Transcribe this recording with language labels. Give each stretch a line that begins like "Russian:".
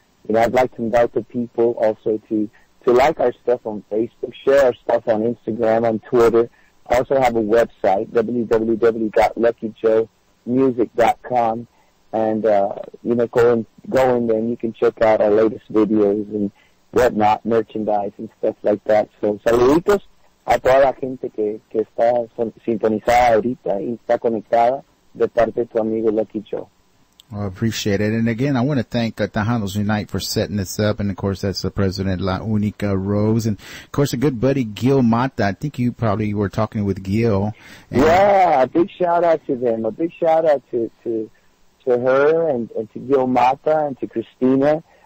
English: I'd like to invite the people also to like our stuff on Facebook, share our stuff on Instagram, on Twitter. I also have a website, www.luckyjoemusic.com, and go in there and you can check out our latest videos and whatnot, merchandise and stuff like that.
Spanish: So, saluditos a toda la gente que está sintonizada ahorita y está conectada de parte de tu amigo Lucky Joe.
English: Well, I appreciate it. And again, I want to thank Tejanos Unite for setting this up. And of course, that's the president, La Única Rose. And of course, a good buddy, Gil Mata. I think you probably were talking with Gil. Yeah, a big shout out to them. A big shout out to her and to Gil Mata and to Christina.